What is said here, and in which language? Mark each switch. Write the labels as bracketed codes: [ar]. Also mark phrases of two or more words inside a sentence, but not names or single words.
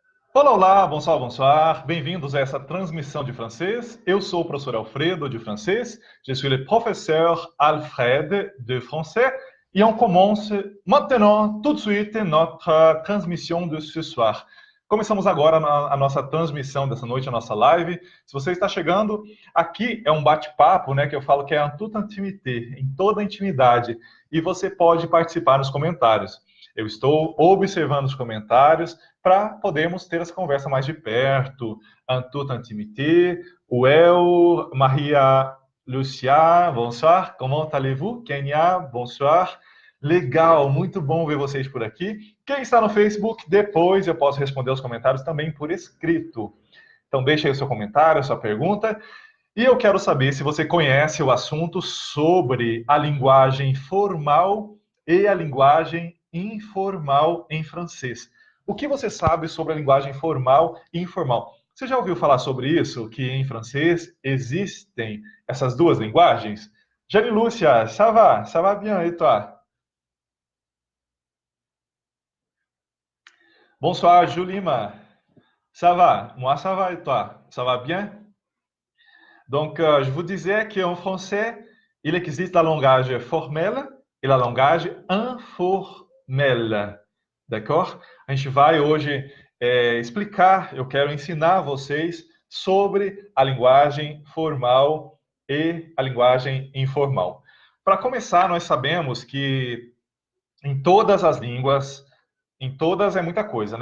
[pt] Olá, olá, [fr] bonsoir, bonsoir. [pt] Bem-vindos a essa transmissão de francês. Eu sou o professor Alfredo de francês. [fr] Je suis le professeur Alfred de français. Et on commence maintenant, tout de suite, notre transmission de ce soir. [pt] Começamos agora a nossa transmissão dessa noite, a nossa live. Se você está chegando, aqui é um bate-papo, né, que eu falo que é [fr] en toute intimité, [pt] em toda a intimidade. E você pode participar nos comentários. Eu estou observando os comentários para podermos ter essa conversa mais de perto, [fr] en toute intimité. Well, Maria Lucia, bonsoir, comment allez-vous? Kenya, bonsoir. [pt] Legal, muito bom ver vocês por aqui. Quem está no Facebook, depois eu posso responder os comentários também por escrito. Então deixe aí o seu comentário, a sua pergunta. E eu quero saber se você conhece o assunto sobre a linguagem formal e a linguagem informal em francês. O que você sabe sobre a linguagem formal e informal? Você já ouviu falar sobre isso? Que em francês existem essas duas linguagens? [fr] Jane Lúcia, ça va? Ça va bien, et toi? Bonsoir, Julima. Ça va? Moi, ça va, et toi? Ça va bien? Donc, je vous disais qu'en français, il existe la langage formelle [pt] e a [fr] langagem informelle. D'accord? [pt] A gente vai hoje explicar, eu quero ensinar vocês sobre a linguagem formal e a linguagem informal. Para começar, nós sabemos que em todas as línguas, em todas é muita coisa, né?